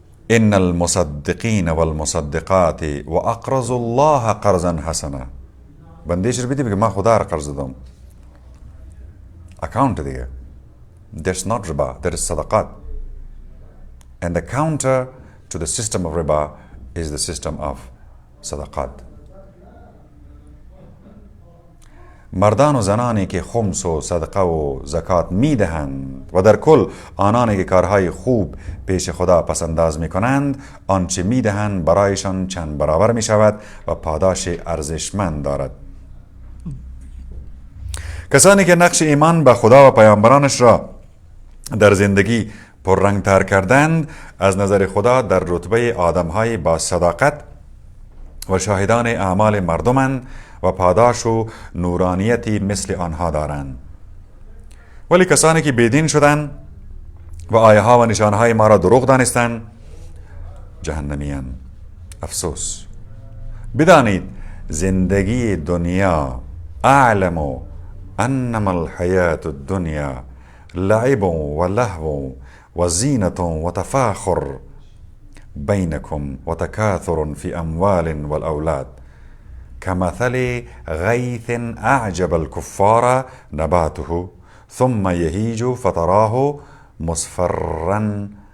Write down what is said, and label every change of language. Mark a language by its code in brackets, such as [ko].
[ar] إن المصدقين والمصدقات وأقرضوا الله قرضا حسنا. [fa] بندیش رو بیدی بگه من خدا را قرض دادم. Account دیگه. [en] That's not riba, that is sadaqat. And the counter to the system of riba is the system of sadaqat. [fa] مردان و زنانی که خمس و صدقه و زکات میدهند و در کل آنانی که کارهای خوب پیش خدا پسنداز میکنند، آنچه میدهند برایشان چند برابر میشود و پاداش ارزشمند دارد. کسانی که نقش ایمان به خدا و پیامبرانش را در زندگی پررنگتر کردند، از نظر خدا در رتبه آدمهای با صداقت و شاهدان اعمال مردمند و پاداش و نورانیتی مثل آنها دارند. ولی کسانی که بیدین شدند و آیه ها و نشانه های ما را دروغ دانستند، جهنمیان. افسوس. بدانید زندگی دنیا [ar] اعلم انما الحیات الدنیا لعب و لهو و زینة و تفاخر بینکم و تکاثر فی اموال والاولاد كمثل غيث أعجب الكفار نباته ثم يهيج فتراه مصفرا